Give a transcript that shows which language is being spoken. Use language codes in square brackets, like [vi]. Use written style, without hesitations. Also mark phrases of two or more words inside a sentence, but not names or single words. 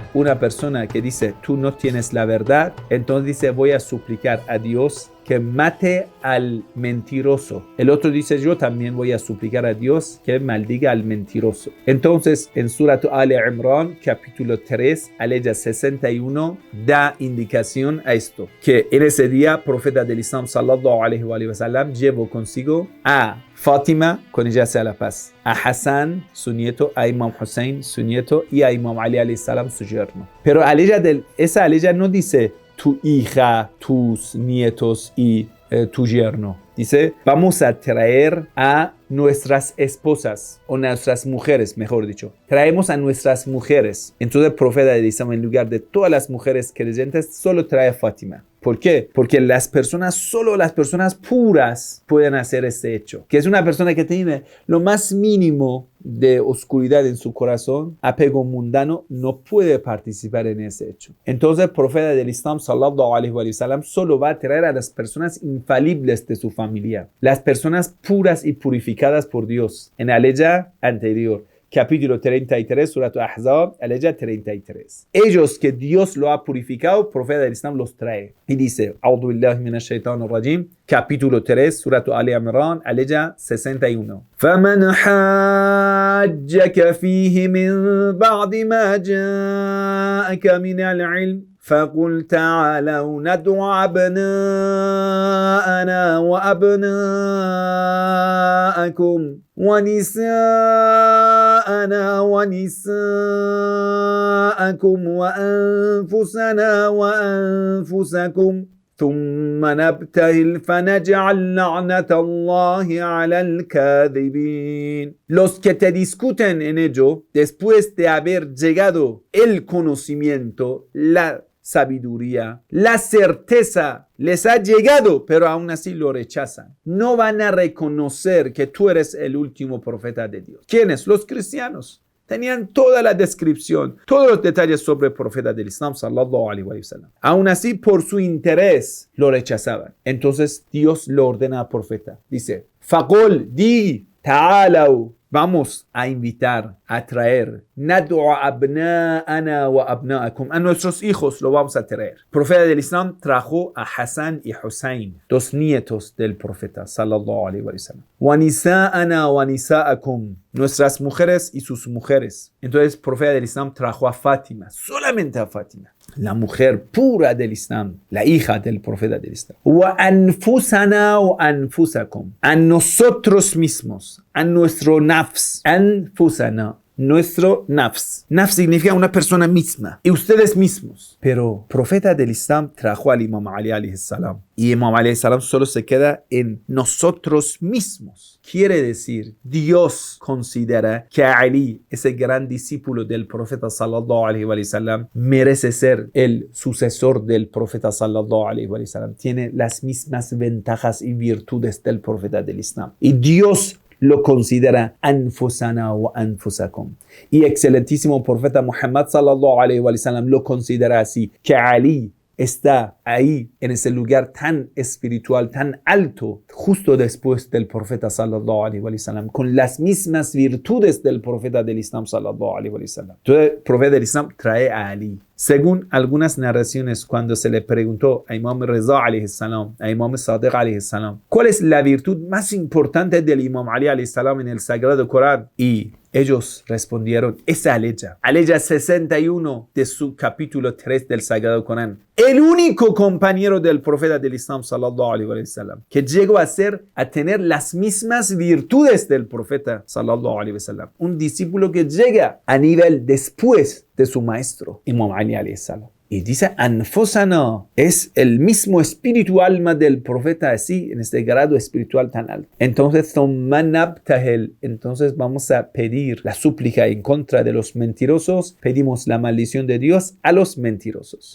[es] Una persona que dice, tú no tienes la verdad, entonces dice, voy a suplicar a Dios que mate al mentiroso. El otro dice, yo también voy a suplicar a Dios que maldiga al mentiroso. Entonces, en Surat Al-Imran, capítulo 3, aleya 61, da indicación a esto, que en ese día, profeta del Islam, [ar] صلى الله عليه وسلم, [es] llevó consigo a Fátima, con ella sea la paz, a Hassan, su nieto, a Imam Hussein, su nieto, y a Imam Ali [ar] عليه السلام, [es] su yerno. Pero esa aleya no dice tu hija, tus nietos y tu yerno. Dice, vamos a traer a nuestras esposas, o nuestras mujeres, mejor dicho. Traemos a nuestras mujeres. Entonces el profeta del Islam, en lugar de todas las mujeres creyentes, solo trae a Fátima. ¿Por qué? Porque solo las personas puras pueden hacer este hecho. Que es una persona que tiene lo más mínimo de oscuridad en su corazón, apego mundano, no puede participar en ese hecho. Entonces el profeta del Islam, [ar] صلى الله عليه وسلم, [es] solo va a traer a las personas infalibles de su familia. Las personas puras y purificadas por Dios. En la aleya anterior, capítulo 33, Surat Ahzab, aleya 33. Ellos que Dios lo ha purificado, el profeta del Islam los trae. Y dice, [ar] أعوذ بالله من الشيطان الرجيم, [es] capítulo 3, Surat Al-Imran, aleya 61. [ar] فَمَنْ حَاجَّكَ فِيهِ مِنْ بَعْدِ مَا جَاءَكَ مِنَ الْعِلْمِ فَقُلْ تَعَالَوْا نَدْعُ أَبْنَاءَنَا وَأَبْنَاءَكُمْ ونساءنا ونساءكم وأنفسنا وأنفسكم ثم نبتهل فنجعل لعنة الله على الكاذبين. [es] Los que te discuten en ello, después de haber llegado el conocimiento, la sabiduría, la certeza les ha llegado, pero aún así lo rechazan. No van a reconocer que tú eres el último profeta de Dios. ¿Quiénes? Los cristianos. Tenían toda la descripción, todos los detalles sobre el profeta del Islam, [ar] صلى الله عليه وسلم. [es] Aún así, por su interés, lo rechazaban. Entonces, Dios lo ordena al profeta. Dice, [ar] Faqul, di, ta'alaw. [es] Vamos a invitar, a traer, [ar] ندع أبناءنا وأبناءكم, [es] a nuestros hijos lo vamos a traer. El profeta del Islam trajo a Hassan y Hussein, dos nietos del profeta, [ar] صلى الله عليه وسلم. ونساءنا ونساءكم, [es] nuestras mujeres y sus mujeres. Entonces el profeta del Islam trajo a Fátima, solamente a Fátima, la mujer pura del Islam, la hija del profeta del Islam. [ar] وأنفسنا وأنفسكم, [es] a nosotros mismos, a nuestro nafs, anfusana, nuestro nafs. Nafs significa una persona misma, y ustedes mismos. Pero el profeta del Islam trajo al Imam Ali [ar] عليه السلام, [es] y Imam Ali [ar] عليه السلام [es] solo se queda en nosotros mismos. Quiere decir, Dios considera que Ali, ese gran discípulo del profeta [ar] صلى الله عليه وسلم, [es] merece ser el sucesor del profeta [ar] صلى الله عليه وسلم. [es] Tiene las mismas ventajas y virtudes del profeta del Islam. Y Dios lo considera [ar] أنفسنا وأنفسكم. [es] Y excelentísimo profeta Muhammad [ar] صلى الله عليه وسلم [es] lo considera así, que Ali está ahí en ese lugar tan espiritual, tan alto, justo después del profeta [ar] صلى الله عليه وسلم, [es] con las mismas virtudes del profeta del Islam [ar] صلى الله عليه وسلم. [es] Entonces el profeta del Islam trae a Ali. Según algunas narraciones, cuando se le preguntó a Imam Reza [ar] عليه السلام, [es] a Imam Sadiq [ar] عليه السلام, [es] ¿cuál es la virtud más importante del Imam Ali [ar] عليه السلام [es] en el Sagrado Corán? Y ellos respondieron, esa aleya 61 de su capítulo 3 del Sagrado Corán. El único compañero del profeta del Islam [ar] صلى الله عليه وسلم [es] que llegó a tener las mismas virtudes del profeta [ar] صلى الله عليه وسلم. [es] Un discípulo que llega a nivel después de su maestro, [ar] Imam Ali عليه السلام. [es] Y dice, anfusana, es el mismo espíritu alma del profeta así, en este grado espiritual tan alto. Entonces, entonces vamos a pedir la súplica en contra de los mentirosos, pedimos la maldición de Dios a los mentirosos.